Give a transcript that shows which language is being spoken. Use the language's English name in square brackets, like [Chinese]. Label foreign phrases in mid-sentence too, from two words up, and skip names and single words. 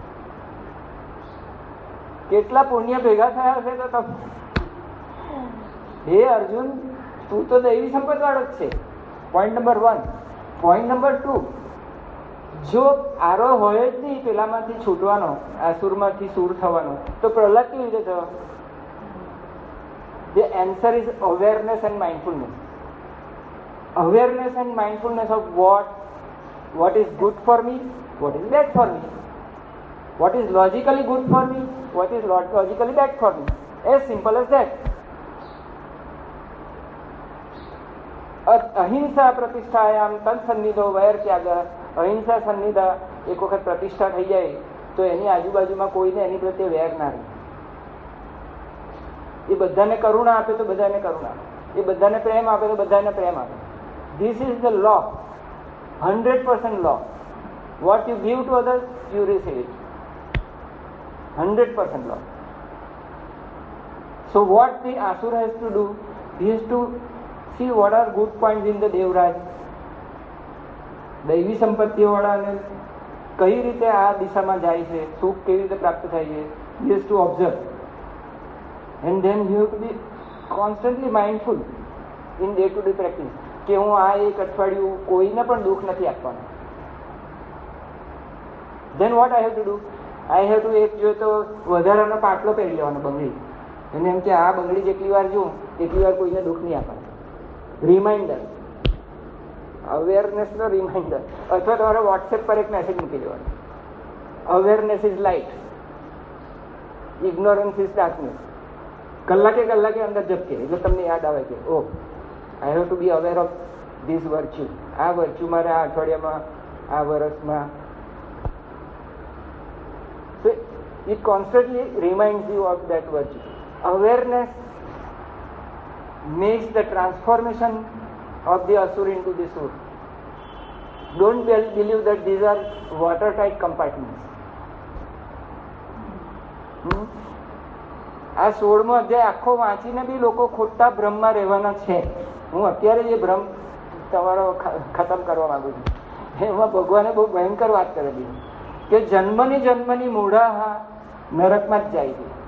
[Gujarati] કેટલા પુણ્ય ભેગા થયા હશે તો તમે, હે અર્જુન તું તો દૈવી સંપત વાળો જ છે. પોઈન્ટ નંબર 1. પોઈન્ટ નંબર 2, જો આરો હોય જ નહીં પેલામાંથી છૂટવાનો, આસુરમાંથી સૂર થવાનો, તો પ્રહલાદ કેવી રીતે થયો? [English] The answer is awareness and mindfulness. Awareness and mindfulness of what is good for me, what is bad for me, what is logically good for me, what is logically bad for me. As simple as that. [Sanskrit] अहिंसा प्रतिष्ठायाम तत्सन्निधो वैर त्याग. [Gujarati] અહિંસા સન્નિધા એક વખત પ્રતિષ્ઠા થઈ જાય તો એની આજુબાજુમાં કોઈને એની પ્રત્યે વેર ના રહે. એ બધાને કરુણા આપે તો બધાને કરુણા આપે, એ બધાને પ્રેમ આપે તો બધાને પ્રેમ આપે. [English] this is the law, 100% law. What you give to others, you receive it. 100% law. So what the asura has to do, he has to see what are good points in the Devraj. [Gujarati] દૈવી સંપત્તિઓ વાળાને કઈ રીતે આ દિશામાં જાય છે, સુખ કેવી રીતે પ્રાપ્ત થાય છે, [English] he has to observe. And then you have to be constantly mindful in day-to-day practice [Gujarati] કે હું આ એક અઠવાડિયું કોઈને પણ દુઃખ નથી આપવાનું. [English] Then what I have to [Gujarati] do? I have to એક જોઈએ તો વધારાનો પાટલો પહેરી લેવાનો, બંગડી, અને એમ કે આ બંગડી જેટલી વાર જોઉં તેટલી વાર કોઈને દુઃખ નહીં આપવાનું. [English] reminder, awarenessનો reminder. [Gujarati] અથવા તમારે વોટ્સએપ પર એક મેસેજ મૂકી દેવાનો, [English] awareness is light, ignorance is darkness. [Gujarati] કલાકે અંદર ઝપકે એટલે તમને યાદ આવે કે [English] oh, I have to be aware of this virtue. [Gujarati] આ વર્ચ્યુ મારે આ અઠવાડિયામાં, આ વર્ષમાં. [English] So it constantly reminds you of that virtue. Awareness makes the transformation of the asur into the sur. Don't believe that these are watertight compartments. [Gujarati] આ 16મો અધ્યાય આખો વાંચીને બી લોકો ખોટા ભ્રમમાં રહેવાના છે. હું અત્યારે જે ભ્રમ તમારો ખતમ કરવા માંગુ છું, એમાં ભગવાને બહુ ભયંકર વાત કરેલી કે જન્મની મૂઢા નરકમાં જ જાય છે.